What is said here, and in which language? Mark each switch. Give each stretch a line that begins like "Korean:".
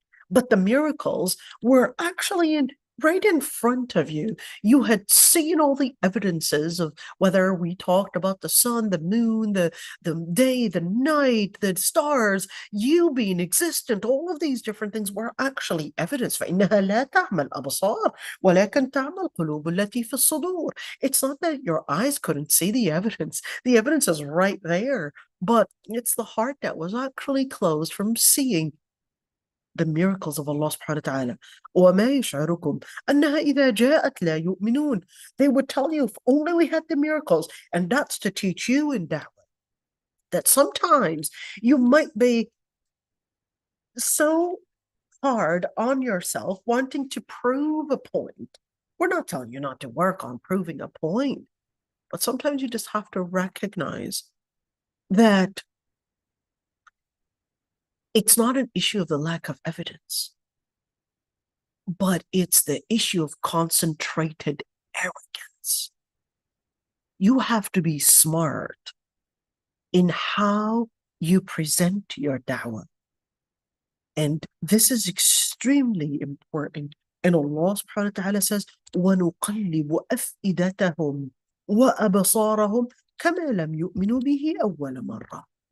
English: But the miracles were actually right in front of you. You had seen all the evidences of whether we talked about the sun, the moon, the day, the night, the stars, you being existent. All of these different things were actually evidence.
Arabic: فإنها لا تعمى الأبصار ولكن تعمى القلوب التي في الصدور.
English: It's not that your eyes couldn't see the evidence. The evidence is right there, but it's the heart that was actually closed from seeing the miracles of Allah subhanahu wa ta'ala.
Arabic: وَمَا يَشْعُرُكُمْ أَنَّهَا إِذَا جَاءَتْ لَا يُؤْمِنُونَ.
English: They would tell you, if only we had the miracles. And that's to teach you in da'wah that sometimes you might be so hard on yourself wanting to prove a point. We're not telling you not to work on proving a point, but sometimes you just have to recognize that it's not an issue of the lack of evidence, but it's the issue of concentrated arrogance. You have to be smart in how you present your da'wah. And this is extremely important. And Allah subhanahu wa ta'ala says,
Arabic: وَنُقَلِّبُ أَفْئِدَتَهُمْ وَأَبْصَارَهُمْ كَمَا لَمْ يُؤْمِنُوا بِهِ أَوَّلَ مَرَّةٍ.